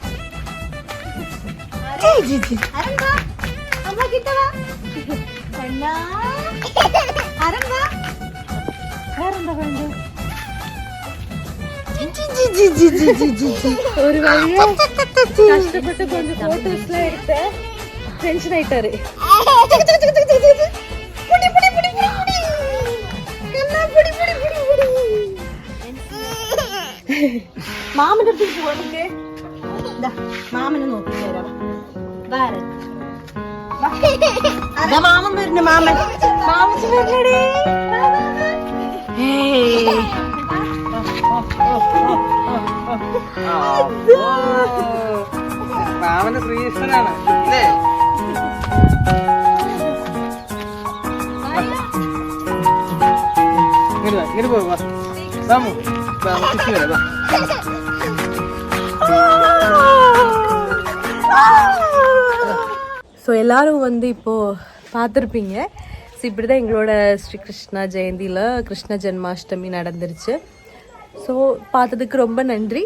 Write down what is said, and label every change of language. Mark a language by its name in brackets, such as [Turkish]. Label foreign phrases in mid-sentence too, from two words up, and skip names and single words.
[Tamil] அரன் ஜி ஜி அரன் வா அம்மா கிட்ட வா அண்ணா அரன் வா அரன் வா வந்து ஒரு வழியா கஷ்டப்பட்டு கொஞ்சம் போட்டோஸ்லாம் எடுத்து டென்ஷன் ஆயிட்டாரு [Malayalam] മാമന്റെ അടുത്തേക്ക് പോകണ്ടേ മാമനെ നോക്കി തരാം മാമൻ വരുന്നു മാമൻ മാമച്ച് വരണേ മാമന്റെ ശ്രീകൃഷ്ണനാണ് അല്ലേ? ഇങ്ങനെ പോവാ രാമു വരാ [Tamil] ஸோ எல்லோரும் வந்து இப்போது பார்த்துருப்பீங்க. ஸோ இப்படி தான் எங்களோட ஸ்ரீ கிருஷ்ணா ஜெயந்தியில் கிருஷ்ண ஜென்மாஷ்டமி நடந்துருச்சு. ஸோ பார்த்ததுக்கு ரொம்ப நன்றி.